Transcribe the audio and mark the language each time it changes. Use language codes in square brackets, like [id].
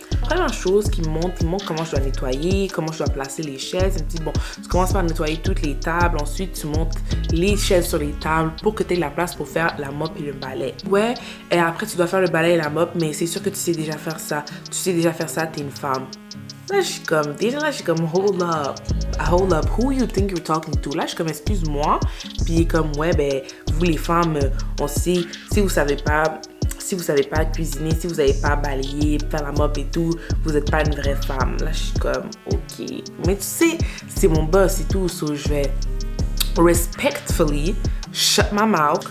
[fr] Première chose qui montre comment je dois nettoyer, comment je dois placer les chaises. Il me dit, bon, tu commences par nettoyer toutes les tables, ensuite tu montes les chaises sur les tables pour que tu aies la place pour faire la mop et le balai. Ouais, et après tu dois faire le balai et la mop, mais c'est sûr que tu sais déjà faire ça. T'es une femme. Là, je suis comme, [en] hold up, who you think you're talking to? [fr] Là, je suis comme, excuse-moi. Puis il est comme, ouais, ben, vous les femmes, on sait, si vous savez pas cuisiner, si vous savez pas balayer, faire la mop et tout, vous n'êtes pas une vraie femme. Là, je suis comme, ok. Mais tu sais, c'est mon boss et tout, so je vais [en] respectfully shut my mouth.